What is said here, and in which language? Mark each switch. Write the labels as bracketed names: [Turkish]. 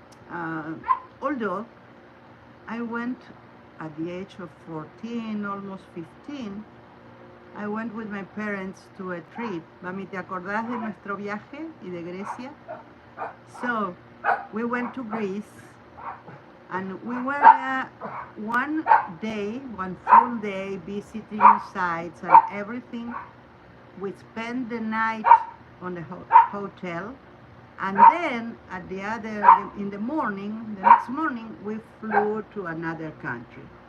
[English] Uh, Although I went at the age of 14, almost 15, I went with my parents to a trip. [Spanish] Mami, ¿te acordás de nuestro viaje y de Grecia? [English] So we went to Greece, and we were one day, one full day, visiting sites and everything. We spent the night on the hotel, and then at the other, in the morning, the next morning, we flew to another country.